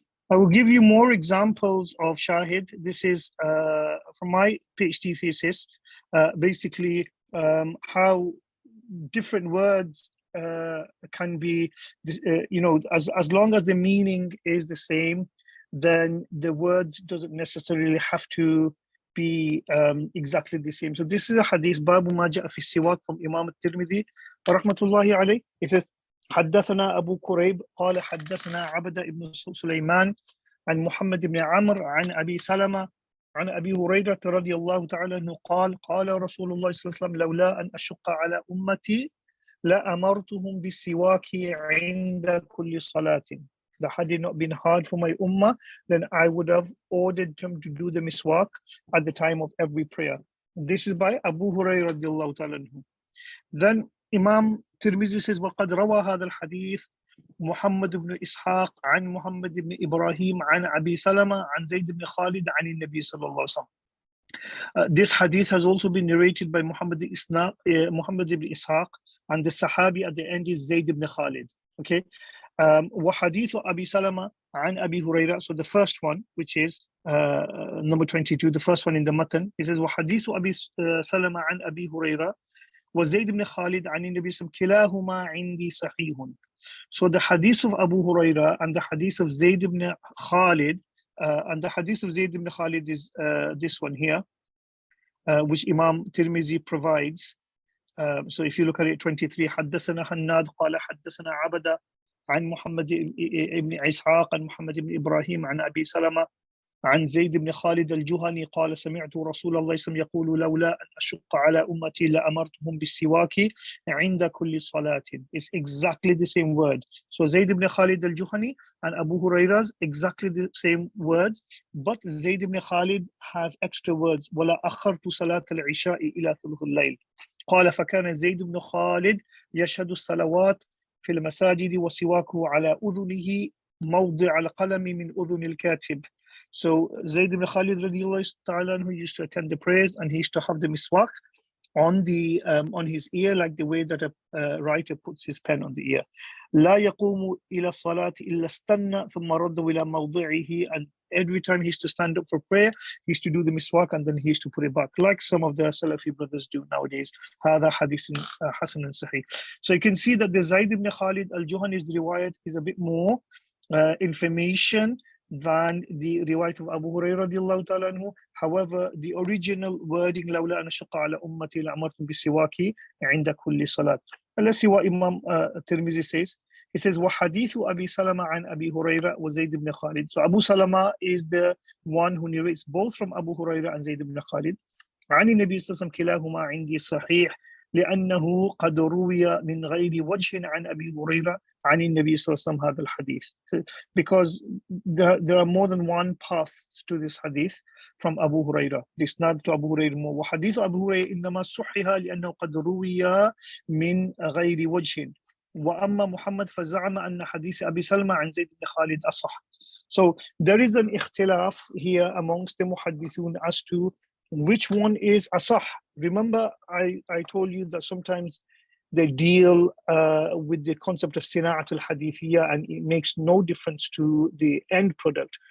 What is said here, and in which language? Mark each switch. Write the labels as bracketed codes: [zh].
[en] I will give you more examples of shahid. This is from my PhD thesis, basically how different words can be, as long as the meaning is the same, then the words doesn't necessarily have to be exactly the same. So this is a hadith, Babu ma ja'a fi siwak, from Imam al-Tirmidhi, rahmatullahi alayh. It says, [ar] حدثنا أبو كريب قال حدثنا عبد بن سليمان عن محمد بن عمرو عن أبي سلمة عن أبي هريرة رضي الله تعالى عنه قال قال رسول الله صلى الله عليه وسلم لولا أن أشق على أمتي لأمرتهم بالسواك عند كل صلاة. [en] That had it not been hard for my ummah, then I would have ordered them to do the miswak at the time of every prayer. This is by Abu Hurairah radiallahu ta'ala anhu. Then Imam Tirmizi says, [ar] وَقَدْ رَوَى هَذَا الْحَدِيث محمد بن إسحاق عن محمد بن إبراهيم عن أبي سلمة عن زيد بن خالد عن النبي صلى الله عليه وسلم. [en] This hadith has also been narrated by Muhammad ibn Ishaq, and the Sahabi at the end is Zayd ibn Khalid. Okay. [ar] وحديث أبي سلمة عن أبي هريرة. [en] So the first one, which is number 22, the first one in the matan, it says [ar] وحديث أبي سلمة عن أبي هريرة وزيد بن خالد عن النبي صلى الله عليه وسلم كلاهما عندي صحيح. [en] So the hadith of Abu Huraira and the hadith of Zayd ibn Khalid, and the hadith of Zayd ibn Khalid is this one here, which Imam Tirmizi provides. So if you look at it, 23, [ar] حدثنا حناد قال حدثنا عبد عن محمد بن إسحاق عن محمد بن إبراهيم عن أبي سلمة عن زيد بن خالد الجهني قال سمعت رسول الله صلى الله عليه وسلم يقول لولا أن أشق على أمتي لأمرتهم بالسواك عند كل صلاة. [en] It's exactly the same word. So Zayd ibn Khalid al-Juhani and Abu Huraira's exactly the same words, but Zayd ibn Khalid has extra words. [ar] ولا أخرت صلاة العشاء إلى ثلث الليل. قال فكان زيد بن خالد يشهد الصلوات في المساجد وسواكه على أذنه موضع القلم من أذن الكاتب. [en] So Zayd ibn Khalid radiallahu ta'ala who used to attend the prayers, and he used to have the miswak on the on his ear, like the way that a writer puts his pen on the ear. [ar] لا يقوم إلى الصلاة إلا استنى ثم رد إلى موضعه. [en] And every time he used to stand up for prayer, he used to do the miswak and then he used to put it back, like some of the Salafi brothers do nowadays. [ar] هذا حديث حسن صحيح. [en] So you can see that the Zayd ibn Khalid al-Juhani's riwayat is a bit more information than the riwayat of Abu Hurairah radiallahu ta'ala anhu. However, the original wording [ar] لولا أن أشق على أمتي لأمرتهم بالسواك عند كل صلاة. [en] And let's see what Imam Tirmizi says. He says [ar] وحديث أبي سلمة عن أبي هريرة وزيد بن خالد. [en] So Abu Salama is the one who narrates both from Abu Hurairah and Zayd ibn Khalid. [ar] عن النبي صلى الله عليه وسلم كلاهما عندي صحيح لأنه قد روي من غير وجه عن أبي هريرة عن النبي صلى الله عليه وسلم هذا الحديث. [en] Because there are more than one path to this hadith from Abu Hurairah. This not to Abu Hurairah more. [ar] وحديث أبو هريرة إنما صحح لأنه قد روي من غير وجه. وأما محمد فزعم أن حديث أبي سلمة عن زيد بن خالد أصح. [en] So there is an ikhtilaf here amongst the muhaddithun as to which one is asah. Remember, I told you that sometimes they deal with the concept of sina'at al-hadithiyya, and it makes no difference to the end product.